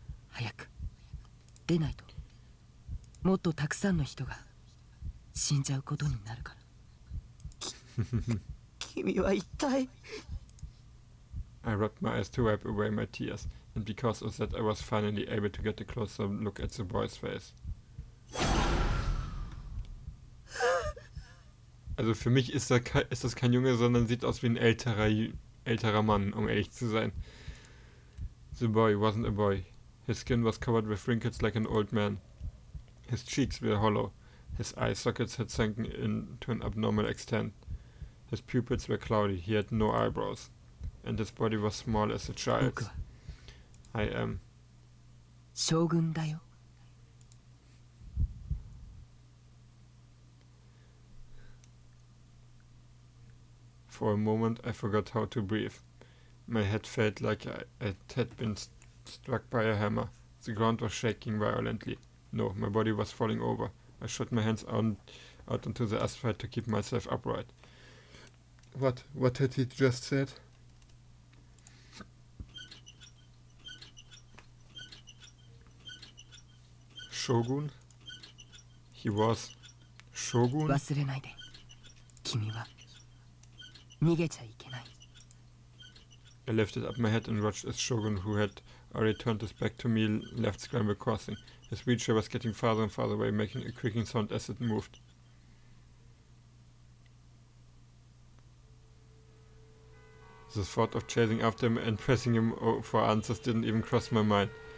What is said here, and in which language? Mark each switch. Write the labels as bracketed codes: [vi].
[ja] 早く出ないともっとたくさんの人が死んじゃうことになるから。君は一体 [en] I rubbed my eyes to wipe away my tears, and because of that I was finally able to get a closer look at the boy's face. [de] Also für mich ist das kein Junge, sondern sieht aus wie ein älterer Mann, um ehrlich zu sein. [en] The boy wasn't a boy. His skin was covered with wrinkles like an old man. His cheeks were hollow. His eye sockets had sunken in to an abnormal extent. His pupils were cloudy. He had no eyebrows. And his body was small as a child's. I am. [ja] 将軍だよ。 [en] For a moment I forgot how to breathe. My head felt like I had been struck by a hammer. The ground was shaking violently. No, my body was falling over. I shot my hands out onto the asphalt to keep myself upright. What had he just said? Shogun? He was Shogun? [ja] 忘れないで。君は逃げちゃいけない。 [en] I lifted up my head and watched as Shogun, who had already turned his back to me, left Scramble Crossing. His wheelchair was getting farther and farther away, making a creaking sound as it moved. The thought of chasing after him and pressing him for answers didn't even cross my mind.